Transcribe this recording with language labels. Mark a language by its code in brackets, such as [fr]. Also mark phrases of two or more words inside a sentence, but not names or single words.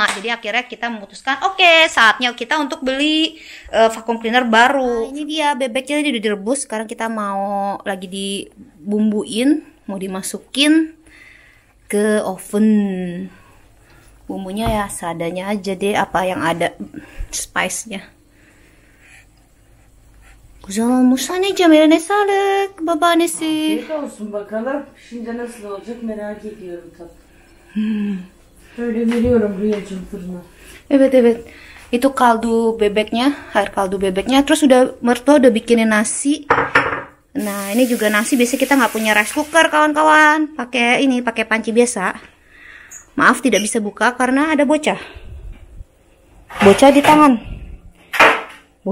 [id] Jadi akhirnya kita memutuskan oke, saatnya kita untuk beli vacuum cleaner baru. Nah, ini dia bebeknya udah direbus, sekarang kita mau lagi dibumbuin, mau dimasukin ke oven. Bumbunya ya seadanya aja deh, apa yang ada spice-nya. [tr] Güzel olmuş anneciğim, eline sağlık babaannesi. Afiyet olsun bakalım. Şimdi nasıl olacak merak ediyorum tabii. Şöyle veriyorum Rüyacığım fırına. Evet. [id] Itu kaldu bebeknya, air kaldu bebeknya. Terus mertua udah bikinin nasi. Nah ini juga nasi, biasanya kita nggak punya [en] rice cooker [id] kawan-kawan. Pakai panci biasa. Maaf tidak bisa buka karena ada bocah di tangan.